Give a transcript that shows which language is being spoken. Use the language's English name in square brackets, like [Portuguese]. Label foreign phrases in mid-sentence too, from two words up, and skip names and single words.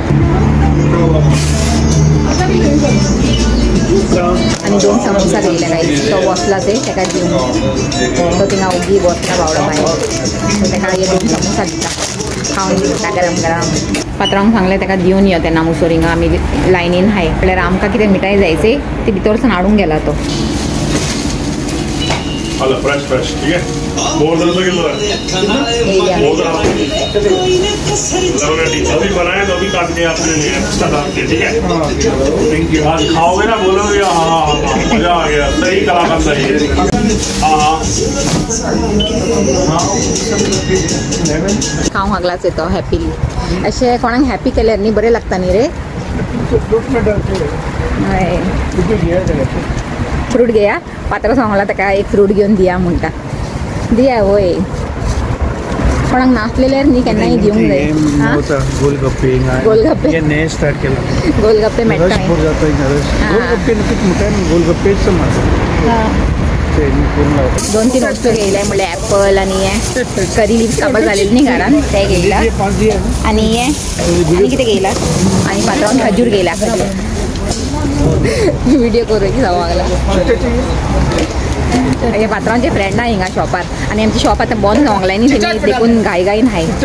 [Konkani] आनी 2 समोसा घेतले गाईज तो बसला ते ताका दिवन तो थिंगा ओगी बसला बावडो भायर ताका हे 2 समोसा दिता खावन दिता गरम गरम पात्रांक सांगलें ताका दिवन यो तेन्ना मुसोर हिंगा आमी लायनीन हाय म्हळ्यार आमकां कितें मिठाई जायचे ती भितरसून हाडूंक गेला तो [Hindi] फ्रेश फ्रेश ठीक है अभी बनाए तो अभी काट के आपने लिए एक्स्ट्रा काट के ठीक है [English] thank you [Hindi] आज खाओगे ना बोलोगे हाँ मजा आ गया सही कलाकार सही है [Konkani] खावंक लागलाच येतो हॅपीली अशें कोणाक हॅपी केल्यार न्ही बरें लागता न्ही रे हय फ्रूट घेया पात्रांव सांगला ताका एक फ्रूट घेवन दिया म्हणटा दिया वय कोणाक नासलेल्यार न्ही केन्नाय दिवंक जाय गोलगप्पे गोलगप्पे नए स्टार्ट केला गोलगप्पे मेळटा गोलगप्पे नक्कीच म्हणटा गोलगप्पेच दोन तीन वस्तू घेयल्या म्हणल्यार एप्पल आनी हे [English] curry leaves [Konkani] काबार जालेली न्ही घरान ते घेयला आनी हे आनी कितें घेयला आनी पात्रांवान खजूर घेयला व्हिडिओ करूंक जावंक हे पात्रांवाचे फ्रेंड आहा हिंगा शॉपार आनी आमची शॉप आतां बंद जावंक लागली न्ही तेमी देखून घाईन हाय